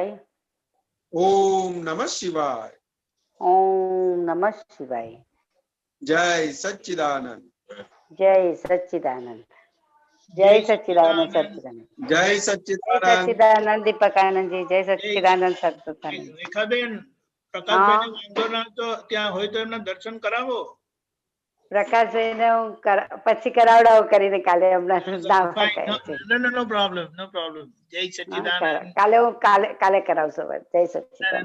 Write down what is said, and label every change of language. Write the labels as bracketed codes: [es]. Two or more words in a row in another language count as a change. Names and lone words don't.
[sa] ओम नमः शिवाय, ओम नमः शिवाय. [hi] जय सच्चिदानंद. जय सच्चिदानंद. जय सच्चिदानंद. सच्चिदानंद. जय जय सच्चिदानंद. सच्चिदानंद दीपकानंद जी. जय सच्चिदानंद सत्संग. [gu] રેખાબેન, પ્રકાશભાઈને વાંધો ના તો ત્યાં હોય તો એમના દર્શન કરાવો. પ્રકાશભાઈને હું પછી કરાવડાવું કરીને કાલે હમણાં [en] no problem, no problem. [gu] જય સચ્ચિદાનંદ. કાલે હું કાલે કરાવશો. જય સચ્ચિદાનંદ.